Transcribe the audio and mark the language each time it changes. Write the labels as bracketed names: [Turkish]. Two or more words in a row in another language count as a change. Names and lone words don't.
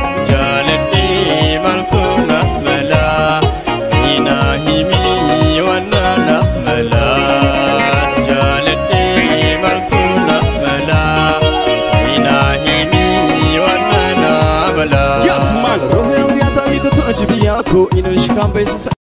[Oromo] Jaaladhee maaltu naaf mala? Ina himi waan naaf mala. Jaaladhee maaltu naaf mala? Ina himi waan naaf mala. [English] Yes, man. [Swahili] Roho yangu ya tabii kutoa jibi yako, inanishika mbezi sa-